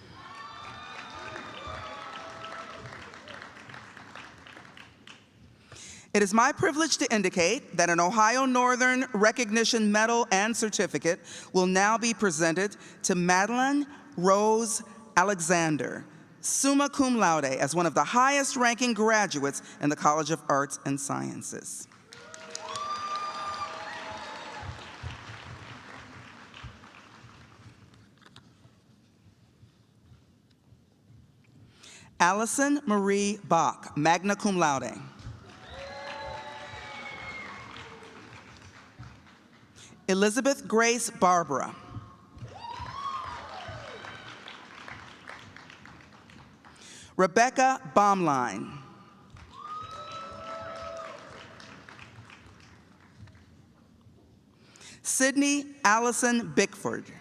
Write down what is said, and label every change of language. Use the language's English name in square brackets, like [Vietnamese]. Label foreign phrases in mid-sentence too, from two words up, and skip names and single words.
[English] It is my privilege to indicate that an Ohio Northern Recognition Medal and Certificate will now be presented to Madeline Rose Alexander, [Latin] summa cum laude, [English] as one of the highest-ranking graduates in the College of Arts and Sciences. Allison Marie Bach, [Latin] magna cum laude. [English] Elizabeth Grace Barbara. Rebecca Baumline. Sydney Allison Bickford.